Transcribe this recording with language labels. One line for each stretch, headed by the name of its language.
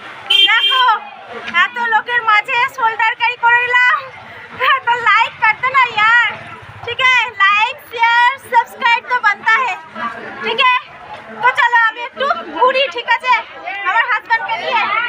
Bangla: দেখো এত লোকের মাঝে শোল্ডার ক্যারি করে নিলাম,
Hindi: तो लाइक कर देना यार, ठीक है? लाइक शेयर सब्सक्राइब तो बनता है, ठीक है? तो चलो
Bangla: আমি একটু ঘুরি, ঠিক আছে? আমার হাজবেন্ডকে নিয়ে